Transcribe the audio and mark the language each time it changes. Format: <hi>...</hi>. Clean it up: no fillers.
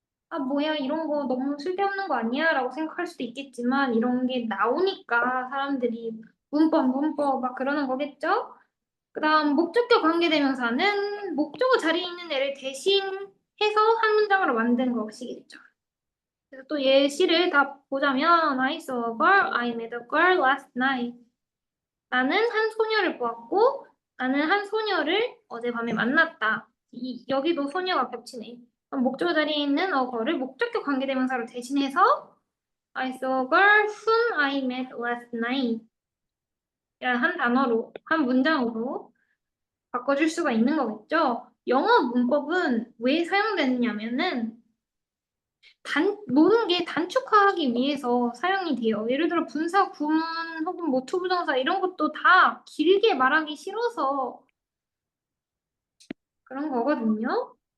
<ko>아, 뭐야, 이런 거 너무 쓸데없는 거 아니야? 라고 생각할 수도 있겠지만, 이런 게 나오니까 사람들이 문법 막 그러는 거겠죠? 그 다음, 목적격 관계대명사는 목적어 자리에 있는 애를 대신해서 한 문장으로 만든 것이겠죠. 그래서 또 예시를 다 보자면,</ko> <en>I saw a girl, I met a girl last night.</en> <ko>나는 한 소녀를 보았고, 나는 한 소녀를 어젯밤에 만났다. 여기도 소녀가 겹치네. 그럼 목적어 자리에 있는 어거를 목적격 관계대명사로 대신해서</ko> <en>I saw a girl whom I met last night.</en> <ko>이런 한 단어로, 한 문장으로 바꿔줄 수가 있는 거겠죠. 영어 문법은 왜 사용되느냐면은 모든 게 단축화하기 위해서 사용이 돼요. 예를 들어 분사, 구문 혹은 뭐 투부정사 이런 것도 다 길게 말하기 싫어서 그런 거거든요.</ko>